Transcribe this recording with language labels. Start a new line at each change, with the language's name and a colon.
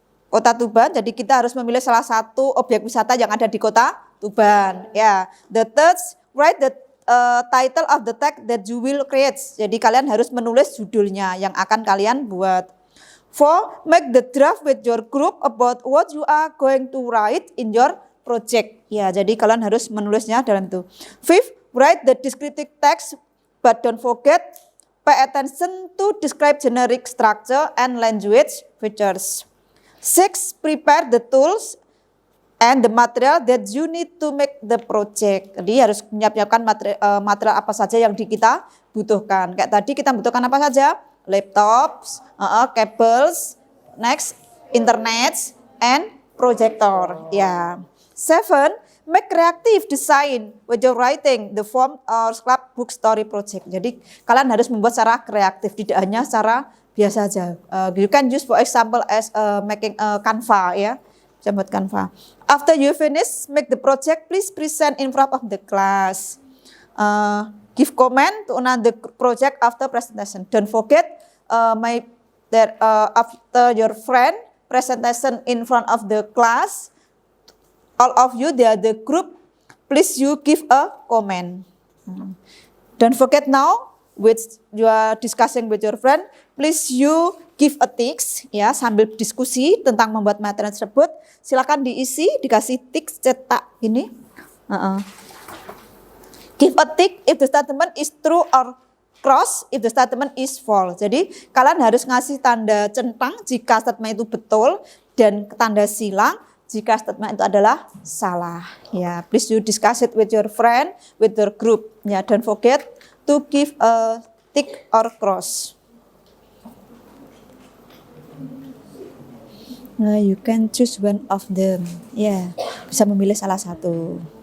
Indonesian: Kota Tuban, jadi kita harus memilih salah satu objek wisata yang ada di Kota Tuban.
English: Ya, the third, write the title of the text that you will create.
Indonesian: Jadi kalian harus menulis judulnya yang akan kalian buat.
English: 4, make the draft with your group about what you are going to write in your project.
Indonesian: Ya, jadi kalian harus menulisnya dalam itu.
English: 5, write the descriptive text, but don't forget, pay attention to describe generic structure and language features. 6, prepare the tools and the material that you need to make the project.
Indonesian: Jadi harus menyiapkan material apa saja yang kita butuhkan. Kayak tadi kita butuhkan apa saja?
English: Laptops, cables, next internet, and projector.
Indonesian: Ya.
English: 7, make creative design with your writing the form or scrapbook story project.
Indonesian: Jadi kalian harus membuat secara kreatif, tidak hanya secara biasa saja.
English: You can use for example as making a Canva, ya.
Indonesian: Bisa buat Canva.
English: After you finish make the project, please present in front of the class. Give comment to another project after presentation. Don't forget, after your friend presentation in front of the class, all of you, they are the group, please you give a comment. Don't forget now, which you are discussing with your friend, please you give a tics, ya,
Indonesian: sambil diskusi tentang membuat materi tersebut. Silakan diisi, dikasih tics cetak ini.
English: Give a tick if the statement is true or cross if the statement is false.
Indonesian: Jadi kalian harus ngasih tanda centang jika statement itu betul dan tanda silang jika statement itu adalah salah.
English: Ya, please you discuss it with your friend, with your group. Ya, don't forget to give a tick or cross. Nah, you can choose one of them.
Indonesian: Ya, bisa memilih salah satu.